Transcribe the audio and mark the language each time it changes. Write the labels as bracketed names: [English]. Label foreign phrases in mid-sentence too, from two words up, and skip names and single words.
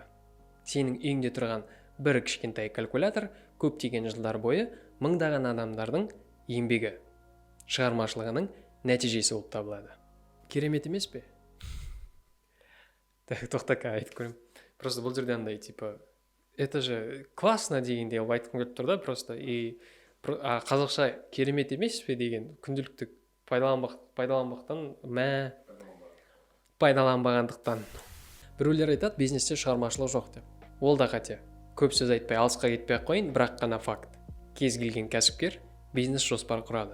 [Kazakh] Сенің үйіңде тұрған бір кішкентай калькулятор көптеген жылдар бойы мыңдаған адамдардың еңбегі, шығармашылығының нәтижесі болып табылады. Керемет емес пе? Тоқтақа айтып көрем. Просто бұл жерде андай, [Russian] это же классно [Kazakh] дегенде айтқым келіп тұр да, просто. И қазақша керемет емес пе деген күнделікті пайдаланбағандықтан. Біреулер айтады, бизнесте шығармашылық жоқ деп. Ол да қате. Көп сөз айтпай, алысқа кетпей қойын, бірақ қана факт. Кез келген кәсіпкер бизнес жоспар құрады.